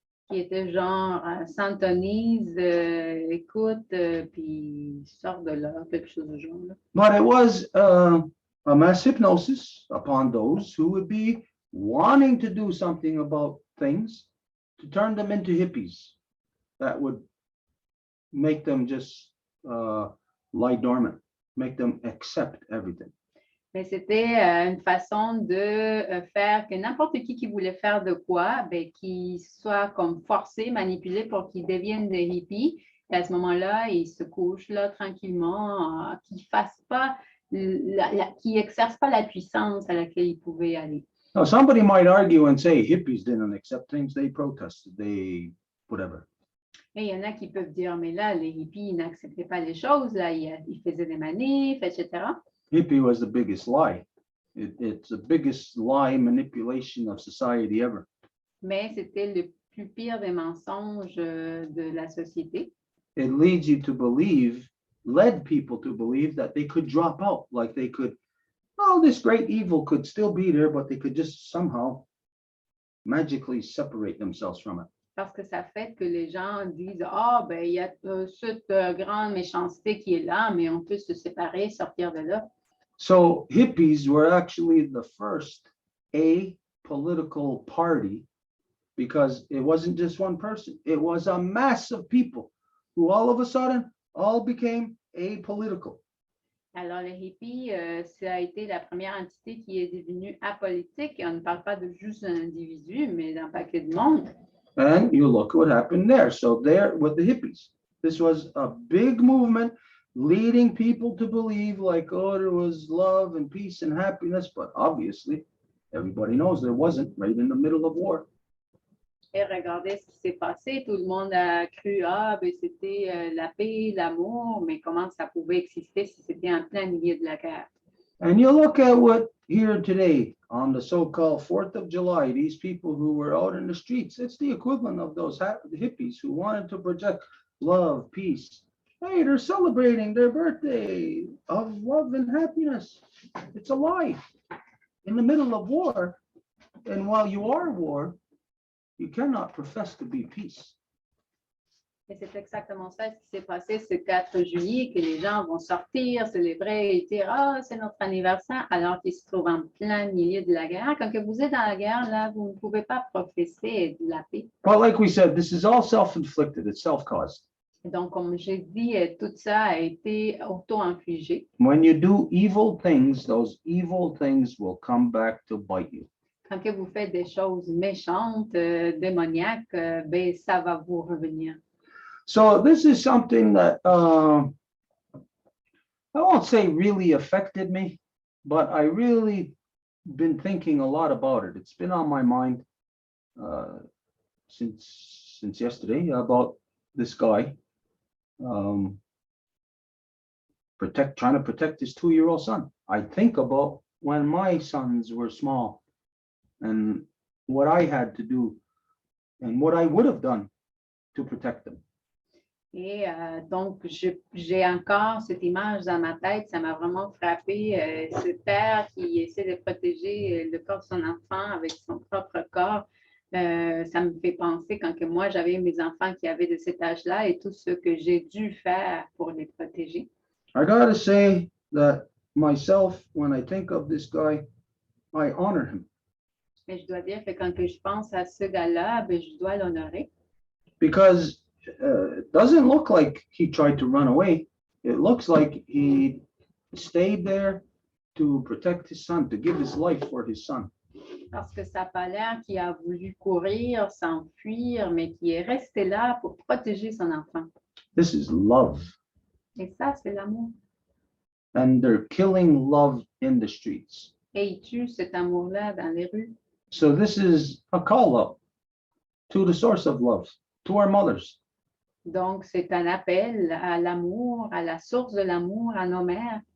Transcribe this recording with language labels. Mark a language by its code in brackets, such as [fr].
[fr] qui était genre s'intonise, écoute, puis sort de là, quelque chose du genre. Là. [en] But it was a mass hypnosis upon those who would be wanting to do something about things, to turn them into hippies that would make them just lie dormant, make them accept everything. [fr] Mais c'était une façon de faire que n'importe qui voulait faire de quoi, ben, qu'il soit comme forcé, manipulé pour qu'il devienne des hippies. Et à ce moment-là, il se couche là tranquillement, qu'il fasse pas, qu'il exerce pas la puissance à laquelle il pouvait aller. [en] Now, somebody might argue and say hippies didn't accept things, they protested, they whatever. [fr] Et il y en a qui peuvent dire, mais là, les hippies n'acceptaient pas les choses, là, ils faisaient des manifs, etc. [en] Hippie was the biggest lie. It's the biggest lie manipulation of society ever. [fr] Mais c'était le plus pire des mensonges de la société. [en] It leads you to believe, led people to believe that they could drop out, like they could, oh, this great evil could still be there, but they could just somehow magically separate themselves from it. [fr] Parce que ça fait que les gens disent, ah, ben, il y a cette grande méchanceté qui est là, mais on peut se séparer, sortir de là. [en] So hippies were actually the first apolitical party because it wasn't just one person. It was a mass of people who all of a sudden all became apolitical. [fr] Alors, les hippies, ça a été la première entité qui est devenue apolitique. Et on ne parle pas de juste un individu, mais d'un paquet de monde. [en] And you look what happened there. So there with the hippies, this was a big movement leading people to believe like, oh, there was love and peace and happiness. But obviously, everybody knows there wasn't, right in the middle of war. [fr] Et regardez ce qui s'est passé. Tout le monde a cru, ah, ben, c'était la paix, l'amour, mais comment ça pouvait exister si c'était en plein milieu de la guerre? [en] And you look at what here today on the so-called 4th of July, these people who were out in the streets, it's the equivalent of those hippies who wanted to project love, peace. Hey, they're celebrating their birthday of love and happiness. It's a lie. In the middle of war, and while you are at war, you cannot profess to be peace. [fr] Et c'est exactement ça ce qui s'est passé ce 4 juillet, que les gens vont sortir, célébrer et dire « Ah, c'est notre anniversaire », alors qu'ils se trouvent en plein milieu de la guerre. Quand que vous êtes dans la guerre, là, vous ne pouvez pas professer de la paix. [en] But like we said, this is all self-inflicted, it's self-caused. [fr] Et donc, comme j'ai dit, tout ça a été auto-infligé. [en] When you do evil things, those evil things will come back to bite you. [fr] Quand que vous faites des choses méchantes, démoniaques, ben, ça va vous revenir. [en] So this is something that I won't say really affected me, but I really been thinking a lot about it. It's been on my mind since yesterday about this guy trying to protect his 2-year-old son. I think about when my sons were small and what I had to do and what I would have done to protect them. [fr] Et donc, j'ai encore cette image dans ma tête, ça m'a vraiment frappé, ce père qui essaie de protéger le corps de son enfant avec son propre corps. Ça me fait penser quand que moi, j'avais mes enfants qui avaient de cet âge-là et tout ce que j'ai dû faire pour les protéger. [en] I gotta say that myself, when I think of this guy, I honor him. [fr] Mais je dois dire que quand que je pense à ce gars-là, ben, je dois l'honorer. [en] Because it doesn't look like he tried to run away. It looks like he stayed there to protect his son, to give his life for his son. [fr] Parce que ça n'a pas l'air qui a voulu courir, s'enfuir, mais qui est resté là pour protéger son enfant. [en] This is love. [fr] Et ça, c'est l'amour. [en] And they're killing love in the streets. [fr] Et il tue cet amour-là dans les rues. [en] So this is a call up to the source of love, to our mothers. [fr] Donc, c'est un appel à l'amour, à la source de l'amour, à nos mères,